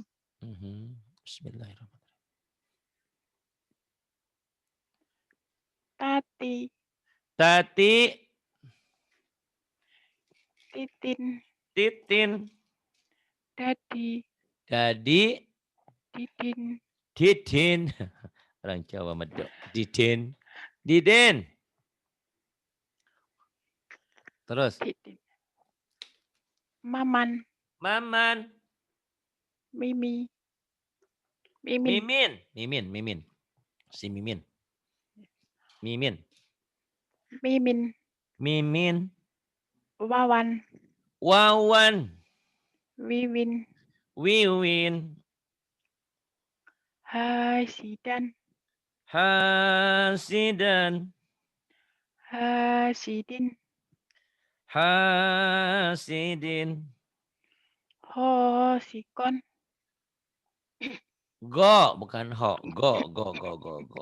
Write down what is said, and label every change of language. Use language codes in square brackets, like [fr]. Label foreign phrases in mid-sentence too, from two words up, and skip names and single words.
[ar] Bismillahirrahmanirrahim. [id] Tati, Tati, titin, titin, dadi, dadi, didin, didin. Orang Jawa medok. Didin. Didin. Terus. didin. Maman, Maman. mimi, mimin, Mimin. Mimin. Mimin. Si Mimin. Mimin. mimin, Mimin. wawan, Wawan. wiwin, Wiwin. hasidan, Hasidan. hasidin, Hasidin. hosikon, Go, bukan ho. Go, go, go, go, go.